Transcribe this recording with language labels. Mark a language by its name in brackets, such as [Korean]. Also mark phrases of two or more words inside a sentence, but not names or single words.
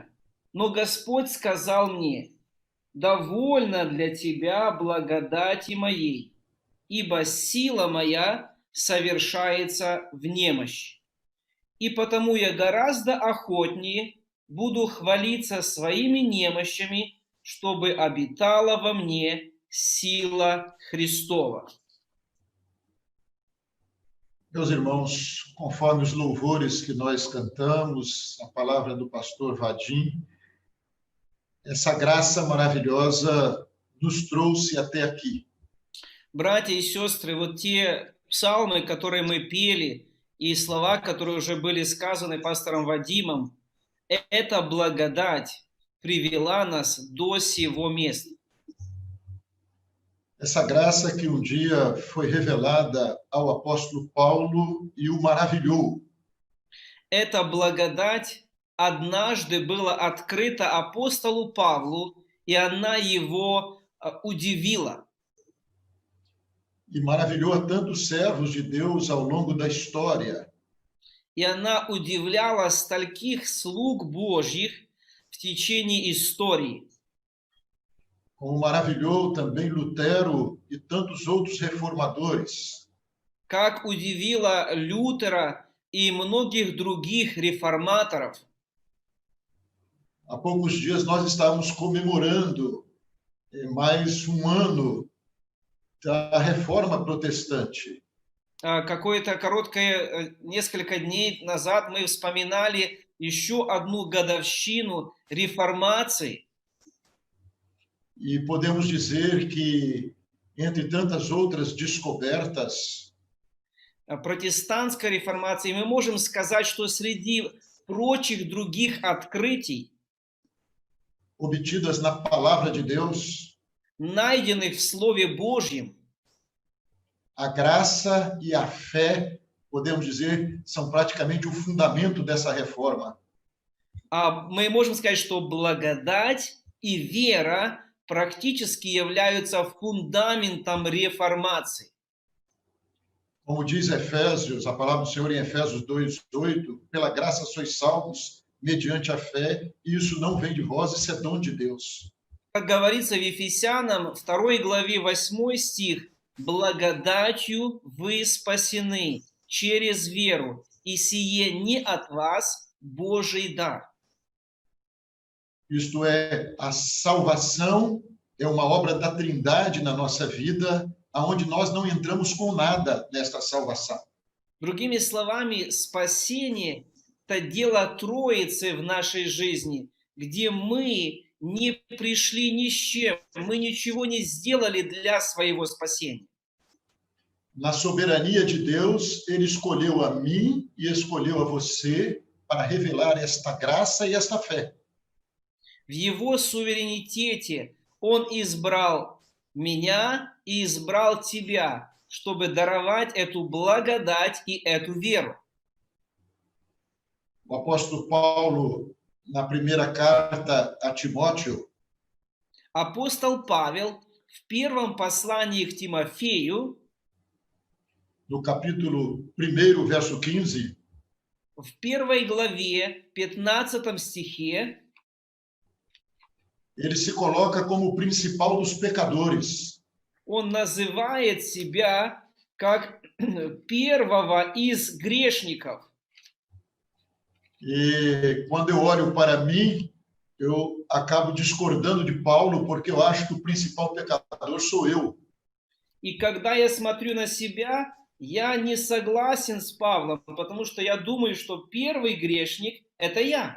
[Russian] Но Господь сказал мне: «Довольно для тебя благодати моей, ибо сила моя совершается в немощи. И потому я гораздо охотнее буду хвалиться своими немощами, чтобы обитала во мне сила Христова». [Portuguese] Meus irmãos, conforme os louvores que nós cantamos, a palavra do pastor Vadim, essa graça maravilhosa nos trouxe até aqui. [Russian] Братья и сестры, вот те псалмы, которые мы пели, и слова, которые уже были сказаны пастором Вадимом, эта благодать привела нас до сего места. [Portuguese] Essa graça que um dia foi revelada ao apóstolo Paulo e o maravilhou. [Russian] Эта благодать однажды была открыта апостолу Павлу, и она его удивила. [Portuguese] E maravilhou a tantos servos de Deus ao longo da história. [Russian] И она удивляла стольких слуг Божьих в течение истории. [Portuguese] Como maravilhou também Lutero e tantos outros reformadores. [Russian] Как удивила Лютера и многих других реформаторов. [Portuguese] Há poucos dias nós estávamos comemorando mais um ano da Reforma Protestante. [Russian] Какое-то короткое, несколько дней назад мы вспоминали еще одну годовщину реформации. [Portuguese] E podemos dizer que, entre tantas outras descobertas, [Russian] Протестантской реформации, мы можем сказать, что среди прочих других открытий, [Portuguese] obtidas na palavra de Deus, [Russian] найденных в Слове Божьем, [Portuguese] a graça e a fé, podemos dizer, são praticamente o fundamento dessa reforma. [Russian] мы можем сказать, что благодать и вера практически являются фундаментом реформации. [Portuguese] Como diz Efésios, a palavra do Senhor em Efésios 2:8, pela graça sois salvos, mediante a fé, e isso não vem de vós, isso é dom de Deus. [Russian] Как говорится в Ефесянам 2 главе 8 стих, «Благодатью вы спасены через веру, и сие не от вас, Божий дар». [Portuguese] Isto é, a salvação é uma obra da Trindade na nossa vida, aonde nós não entramos com nada nesta salvação. [Russian] Другими словами, спасение – это дело Троицы в нашей жизни, где мы не пришли ни с чем, мы ничего не сделали для своего спасения. [Portuguese] Na soberania de Deus, Ele escolheu a mim e escolheu a você para revelar esta graça e esta fé. [Russian] В Его суверенитете Он избрал меня и избрал тебя, чтобы даровать эту благодать и эту веру. [Portuguese] O apóstolo Paulo, na primeira carta a Timóteo, [Russian] Апостол Павел в первом послании к Тимофею, [Portuguese] no capítulo 1, verso 15, [Russian] в первой главе, 15 стихе, [Portuguese] ele se coloca como o principal dos pecadores. [Russian] он называет себя как первого из грешников. [Portuguese] E quando eu olho para mim, eu acabo discordando de Paulo, porque eu acho que o principal pecador sou eu. [Russian] И когда я смотрю на себя, я не согласен с Павлом, потому что я думаю, что первый грешник – это я.